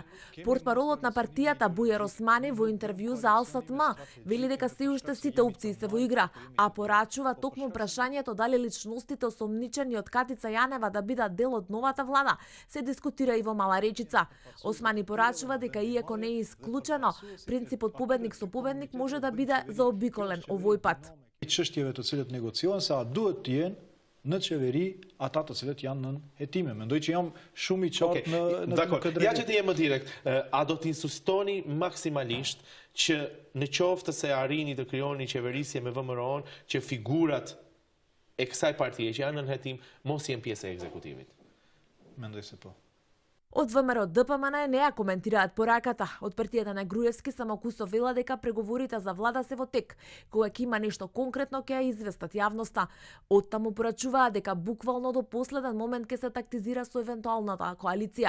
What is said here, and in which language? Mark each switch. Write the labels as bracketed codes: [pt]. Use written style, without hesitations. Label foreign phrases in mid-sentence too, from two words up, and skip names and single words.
[mk] Портпаролот на партијата Бујар Османи во интервју за Алсат-М вели дека се уште сите опции се во игра, а порачува токму прашањето дали личностите осомничени од Катица Јанева да бидат дел од новата влада се дискутира и во Мала Речица. Османи порачува дека иако не е исклучено, принципот победник со победник може да биде заобиколен овој пат. [sq] Çështjeve të cilët negociohen sa duhet të jenë në qeveri ata të cilët janë nën hetime. Mendoj që jam shumë i qartë në këtë drejtim. Ja që të jemi direkt, a do të insistoni maksimalisht që në qoftë se arrini të krijoni qeverisje me VMRO-n që figurat e kësaj partie që janë nën hetim mos jenë pjesë e ekzekutivit? Mendoj se po. [mk] Од ВМРО ДПМН не ја коментираат пораката. Од партијата на Груевски само Кусо вела дека преговорите за влада се во тек. Кога ќе има нешто конкретно ќе ја известат јавноста. Од таму порачуваат дека буквално до последен момент ќе се тактизира со евентуалната коалиција.